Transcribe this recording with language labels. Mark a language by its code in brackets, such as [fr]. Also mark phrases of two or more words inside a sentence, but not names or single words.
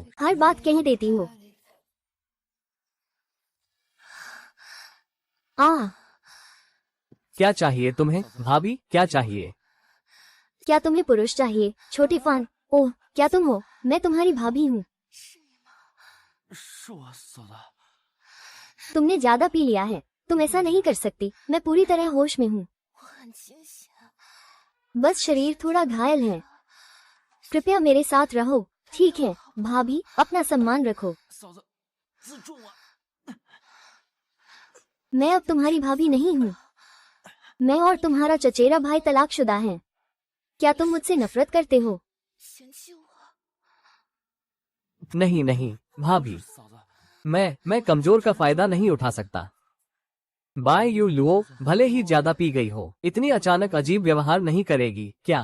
[hi] हर बात कह देती हो। क्या चाहिए तुम्हें भाभी, क्या चाहिए? क्या तुम्हें पुरुष चाहिए? छोटे फान, ओह क्या तुम हो? मैं तुम्हारी भाभी हूँ। [zh] 是我嫂子。 [hi] तुमने ज्यादा पी लिया है, तुम ऐसा नहीं कर सकती। मैं पूरी तरह होश में हूँ। [zh] 我很清醒。 [hi] बस शरीर थोड़ा घायल है। कृपया मेरे साथ रहो, ठीक है? भाभी, अपना सम्मान रखो। [zh] 嫂子，自重啊！ [hi] मैं अब तुम्हारी भाभी नहीं हूँ। मैं और तुम्हारा चचेरा भाई तलाकशुदा हैं। क्या तुम मुझसे नफरत करते हो? [zh] 嫌弃我？ [hi] नहीं नहीं भाभी, [zh] 嫂子， [hi] मैं कमजोर का फायदा नहीं उठा सकता। बाय यू लुओ, भले ही ज्यादा पी गई हो, इतनी अचानक अजीब व्यवहार नहीं करेगी क्या?